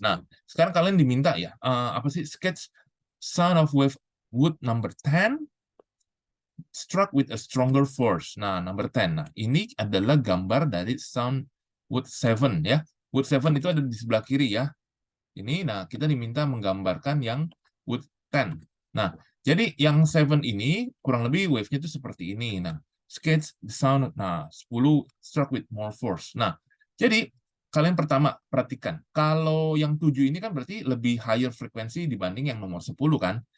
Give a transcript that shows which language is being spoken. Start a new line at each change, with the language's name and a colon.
Indonesian: Nah, sekarang kalian diminta ya, apa sih
English: sketch sound of wave wood number 10 struck with a stronger force. Nah, number 10.
Indonesian: Nah, ini adalah gambar dari sound wood 7 ya. Wood 7 itu ada di sebelah kiri ya. Ini, nah kita diminta menggambarkan yang wood 10. Nah, jadi yang 7 ini kurang lebih wave-nya itu seperti ini.
English: Nah, sketch the sound. Nah, 10 struck with more force.
Indonesian: Nah, jadi kalian pertama perhatikan. Kalau yang 7 ini kan berarti lebih higher frekuensi dibanding yang nomor 10 kan.